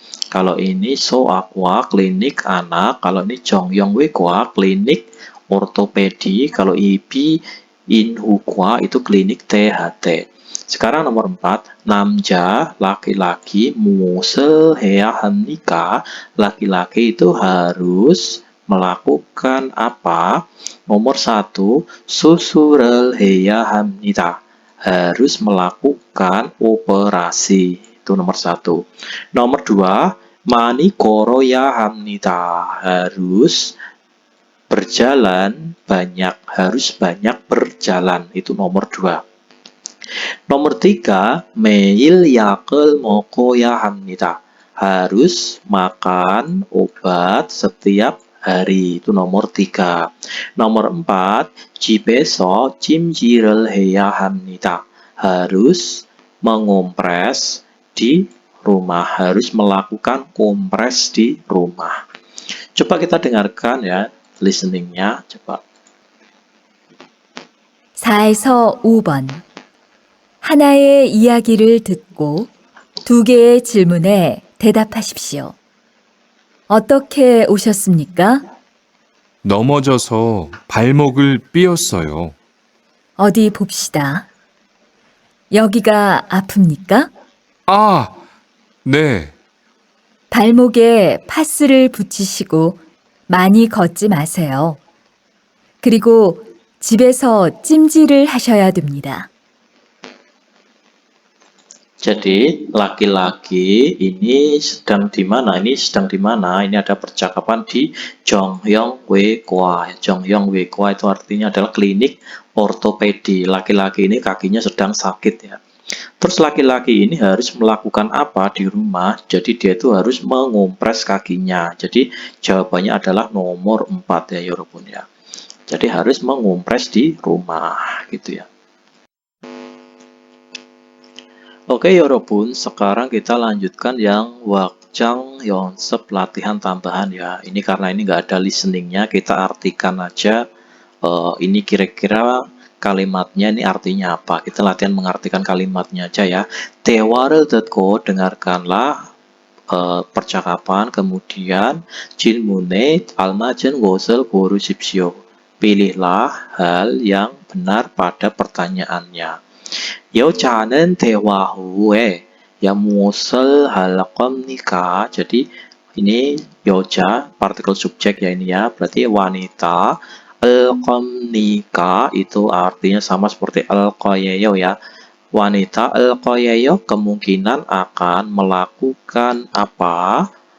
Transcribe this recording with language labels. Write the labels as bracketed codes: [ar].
[id] Kalau ini Soaqua klinik anak. Kalau ini Jongyongwequa klinik ortopedi. Kalau Ibi Inhukwa itu klinik THT. Sekarang nomor 4, 남자, laki-laki, [ko] 무엇을 해야 합니까? [id] Laki-laki itu harus melakukan apa? [ko] Nomor 1, 수술을 해야 합니다. [id] Harus melakukan operasi. Itu nomor 1. [ko] Nomor 2, 많이 걸어야 합니다. [id] Harus berjalan banyak. Harus banyak berjalan. Itu nomor 2. [ko] Nomor 3, 매일 약을 먹어야 합니다. [id] Harus makan obat setiap hari. Itu nomor 3. [ko] Nomor 4, 집에서 찜질을 해야 합니다. [id] Harus mengompres di rumah. Harus melakukan kompres di rumah. Coba kita dengarkan ya listeningnya. Coba. [ko] 4에서 5번 하나의 이야기를 듣고 2개의 질문에 대답하십시오. 어떻게 오셨습니까? 넘어져서 발목을 삐었어요. 어디 봅시다. 여기가 아픕니까? 아, 네. 발목에 파스를 붙이시고 많이 걷지 마세요. 그리고 집에서 찜질을 하셔야 됩니다. [id] Jadi laki-laki ini sedang di mana? Ini sedang di mana? Ini ada percakapan di Jongyong Wekwa. Jongyong Wekwa itu artinya adalah klinik ortopedi. Laki-laki ini kakinya sedang sakit ya. Terus laki-laki ini harus melakukan apa di rumah? Jadi dia itu harus mengompres kakinya. Jadi jawabannya adalah nomor 4 ya, Yorobun ya. Jadi harus mengompres di rumah gitu ya. Oke, Yorobun, sekarang kita lanjutkan yang wakjang yonsep latihan tambahan ya. Ini karena ini nggak ada listeningnya, kita artikan aja. Ini kira-kira kalimatnya ini artinya apa? Kita latihan mengartikan kalimatnya aja ya. [ko] 대화를 듣고 [id] dengarkanlah percakapan, kemudian [ko] 질문에 알맞은 것을 고르십시오. [id] Pilihlah hal yang benar pada pertanyaannya. [ko] 여자는 대화 후에 ya 무엇을 할 겁니까? [id] Jadi ini 여자 partikel subjek ya ini ya, berarti wanita. [ko] 할 겁니까 [id] itu artinya sama seperti [ko] 할 거예요 [id] ya. Wanita [ko] 할 거예요 [id] kemungkinan akan melakukan apa?